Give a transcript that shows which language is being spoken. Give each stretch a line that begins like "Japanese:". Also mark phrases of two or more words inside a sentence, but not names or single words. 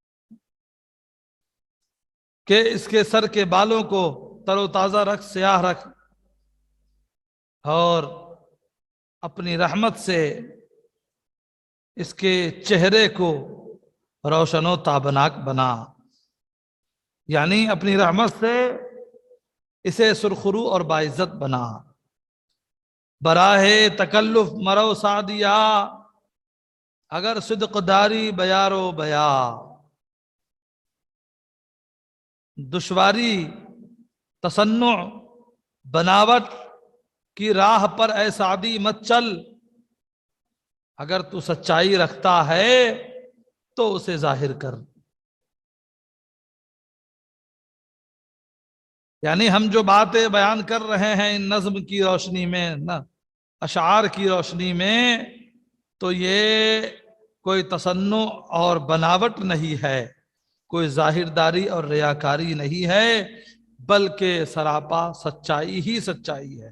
Urdu: کہ اس کے سر کے بالوں کو تر و تازہ رکھ، سیاہ رکھ، اور اپنی رحمت سے اس کے چہرے کو روشن و تابناک بنا، یعنی اپنی رحمت سے اسے سرخرو اور باعزت بنا۔
Persian: براہ تکلف مرو سعدیا، اگر صدق داری بیارو بیا،
Urdu: دشواری تصنع بناوٹ کی راہ پر اے سعدی مت چل، اگر تو سچائی رکھتا ہے تو اسے ظاہر کر۔ یعنی ہم جو باتیں بیان کر رہے ہیں ان نظم کی روشنی میں، اشعار کی روشنی میں، تو یہ کوئی تصنع اور بناوٹ نہیں ہے، کوئی ظاہرداری اور ریاکاری نہیں ہے، بلکہ سراپا سچائی ہی سچائی ہے۔